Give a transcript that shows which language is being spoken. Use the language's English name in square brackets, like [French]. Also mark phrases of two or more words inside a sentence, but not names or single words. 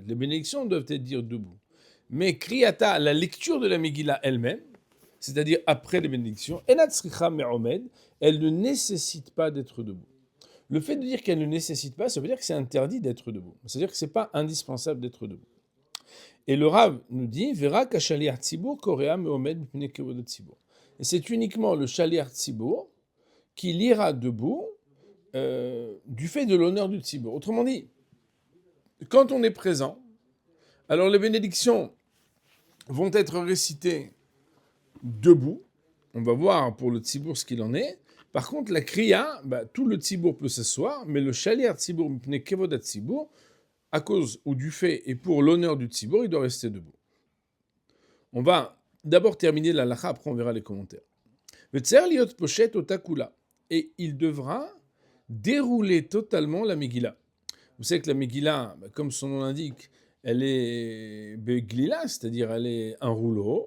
[French] Les bénédictions doivent être dites debout. Mais kriyata, la lecture de la Megillah elle-même, c'est-à-dire après les bénédictions, [Hebrew] אינה צריכה מעומד, [French] elle ne nécessite pas d'être debout. Le fait de dire qu'elle ne nécessite pas, ça veut dire que c'est interdit d'être debout. C'est-à-dire que ce n'est pas indispensable d'être debout. Et le Rav nous dit, [Hebrew] ורק השליח ציבור קורא מעומד מפני כבוד ציבור. [French] Et c'est uniquement le [Hebrew] שליח ציבור [French] qui lira debout du fait de l'honneur du tzibur. Autrement dit, quand on est présent, alors les bénédictions vont être récitées debout. On va voir pour le tzibur ce qu'il en est. Par contre, la kriya, tout le tzibur peut s'asseoir, mais le [Hebrew] שליח ציבור מפני כבוד ציבור, [French] à cause ou du fait et pour l'honneur du tzibur, il doit rester debout. On va d'abord terminer la halakha, après on verra les commentaires. Et il devra dérouler totalement la Megillah. Vous savez que la Megillah, comme son nom l'indique, elle est beglila, c'est-à-dire elle est un rouleau.